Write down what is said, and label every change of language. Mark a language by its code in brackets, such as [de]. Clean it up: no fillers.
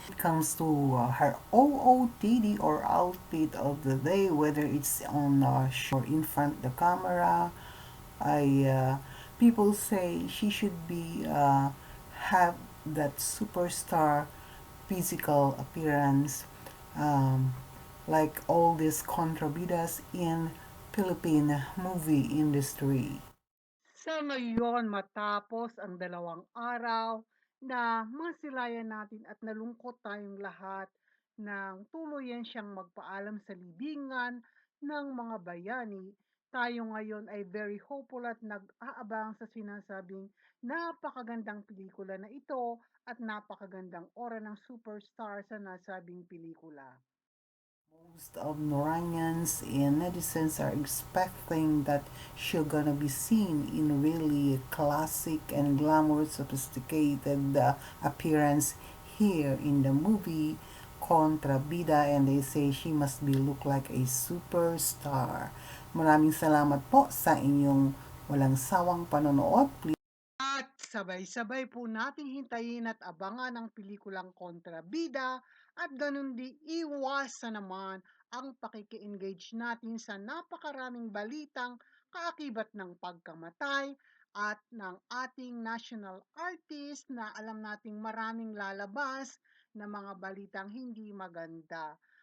[en] It comes to her OOTD or outfit of the day, whether it's on or in front of the camera, I people say she should be have that superstar physical appearance, um, like all these contrabidas in Philippine movie industry. [tl] Sa ngayon matapos ang 2 araw na masilayan natin at nalungkot tayong lahat nang tuluyan siyang magpaalam sa libingan ng mga bayani, tayo ngayon ay [en] very hopeful [tl] at nag-aabang sa sinasabing napakagandang pelikula na ito at napakagandang ora ng superstar sa nasabing pelikula. [en] Most of Noranians and netizens are expecting that she's gonna be seen in really classic and glamorous, sophisticated appearance here in the movie Contrabida, and they say she must be look like a superstar. [tl] Maraming salamat po sa inyong walang sawang panonood. At sabay-sabay po nating hintayin at abangan ang pelikulang Kontrabida at ganun di iwasan naman ang pakiki-engage natin sa napakaraming balitang kaakibat ng pagkamatay at ng ating national artist na alam nating maraming lalabas na mga balitang hindi maganda.